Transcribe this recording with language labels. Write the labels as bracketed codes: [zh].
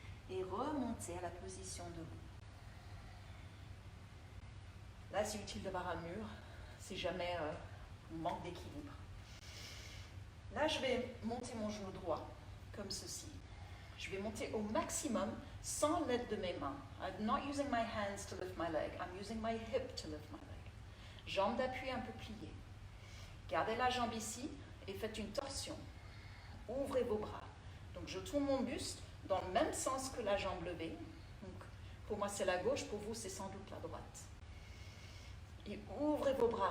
[fr] et remontez à la position debout. Là, c'est utile d'avoir un mur si jamais on manque d'équilibre. Là, je vais monter mon genou droit, comme ceci. Je vais monter au maximum sans l'aide de mes mains. [en] I'm not using my hands to lift my leg. I'm using my hip to lift my leg. [fr] Jambe d'appui un peu pliée. Gardez la jambe ici et faites une torsion. Ouvrez vos bras. Donc, je tourne mon buste dans le même sens que la jambe levée. Donc, pour moi, c'est la gauche. Pour vous, c'est sans doute la droite. Et ouvrez vos bras.